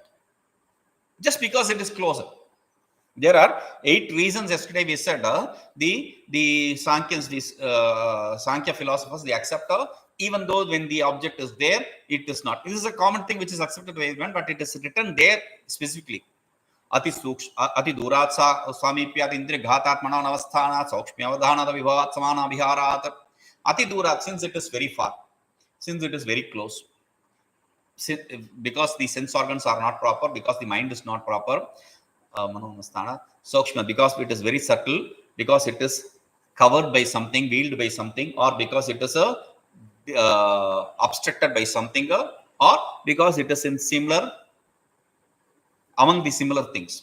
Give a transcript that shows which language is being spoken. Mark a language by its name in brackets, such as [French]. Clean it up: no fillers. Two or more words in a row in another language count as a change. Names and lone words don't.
[English] Just because it is closer. There are 8 reasons. Yesterday we said the Sankhya's, Sankhya philosophers, they accept even though when the object is there, it is not. This is a common thing which is accepted by everyone, but it is written there specifically. [Sanskrit] Ati durat samipyat indriya ghātātmanaṃ avasthanāt saukshmyavadhānāt vibhavat samāna viharāt. Ati durat, [English] since it is very far, since it is very close, because the sense organs are not proper, because the mind is not proper, saukshma, because it is very subtle, because it is covered by something, veiled by something, or because it is obstructed by something, or because it is in similar, among the similar things.